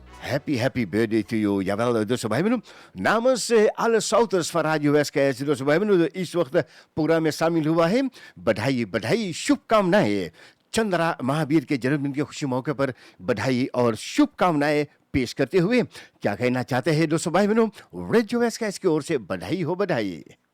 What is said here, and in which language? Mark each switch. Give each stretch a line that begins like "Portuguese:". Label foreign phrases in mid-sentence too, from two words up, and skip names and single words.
English: happy birthday to you.
Dutch: Jawel, dus we hebben namens alle Souters van Radio Westkijs, dus we hebben de
Hindi: इस वक्त प्रोग्राम में शामिल हुआ है बधाई शुभकामनाएं चंद्रा महावीर के जन्मदिन के खुशी मौके पर बधाई और शुभकामनाएं पेश करते हुए क्या कहना चाहते हैं दोस्तों भाई बहनों रेडियो वैस्काइस की ओर से बधाई हो बधाई।